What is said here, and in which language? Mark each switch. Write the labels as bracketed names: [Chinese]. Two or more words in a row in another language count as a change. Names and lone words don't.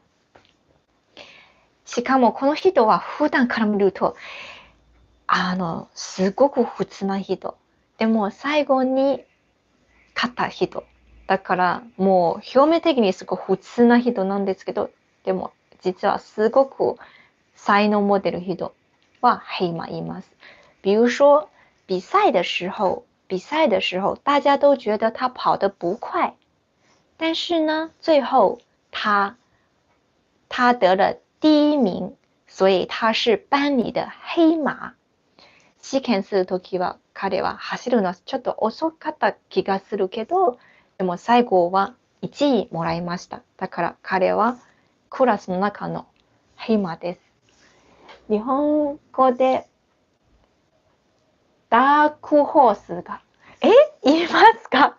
[Japanese] しかもこの人は普段から見るとすごく普通な人。でも最後に勝った人。だからもう表面的にすごく普通な人なんですけど、でも実はすごく才能持ってる人は黑马います。 [Chinese] 比如说比赛的时候，大家都觉得他跑得不快，但是呢，最后他得了第一名，所以他是班里的黑馬。 [Japanese] 試験するときは彼は走るのはちょっと遅かった気がするけど、でも最後は1位もらいました。だから彼はクラスの中の黑馬です。日本語でダークホースが言いますか？